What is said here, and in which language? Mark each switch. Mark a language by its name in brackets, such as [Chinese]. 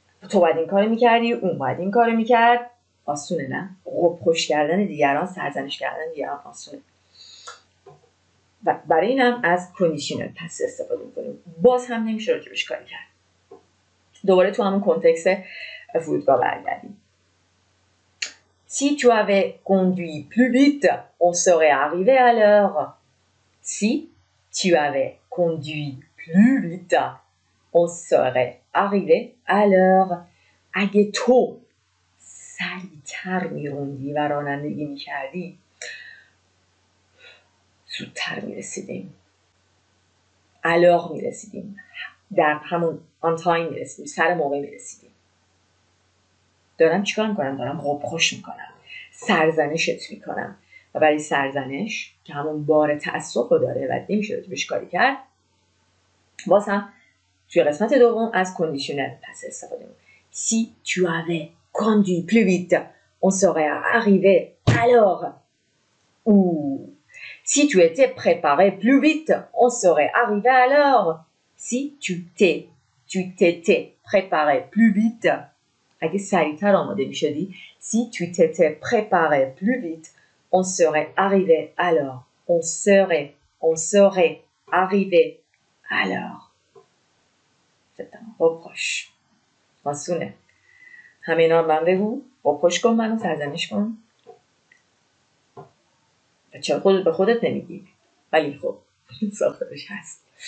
[Persian] تو باید این کارو میکردی، اون باید این کارو میکرد. آسونه نه؟ reproche کردن دیگران، سرزنش کردن دیگران آسونه. و برای این هم از کندیشنال پس استفاده میکنیم. باز هم نمیشه راجبش کاری کرد. دوباره تو همون کنتکست فرودگاه برگردیم. [French] Si tu avais conduit plus vite, on serait arrivé à l'heure. Si tu avais conduit plus vite, on serait arrivé à l'heure. [Persian] اگه تو سریعتر میروندی و رانندگی میکردی زودتر میرسیدیم. [French] à l'heure [Persian] میرسیدیم. در همون [English] on time [Persian] میرسیدیم. سر موقع میرسیدیم. دارم چیکار میکنم؟ دارم reproche میکنم. سرزنشت میکنم. و برای سرزنش که همون بار تأسف رو داره و نمیشه بهش کاری کرد، باز هم توی قسمت دوم از کندیشنال پس استفاده میکنم. [French] Si tu avais conduit plus vite, on serait arrivé à l'heure. Ou si tu étais préparé plus vite, on serait arrivé à l'heure. Si tu t'étais préparé plus vite, [Persian] اگه سریعتر آماده میشدی، [French] si tu t'étais préparé plus vite, on serait arrivé à l'heure. on serait arrivé à l'heure. C'est un reproche. [Persian] آسونه. همه اینا رو من بگو، reproche کن منو، سرزنش کن. چرا خودت به خودت نمیگی؟ ولی خب ساختارش هست.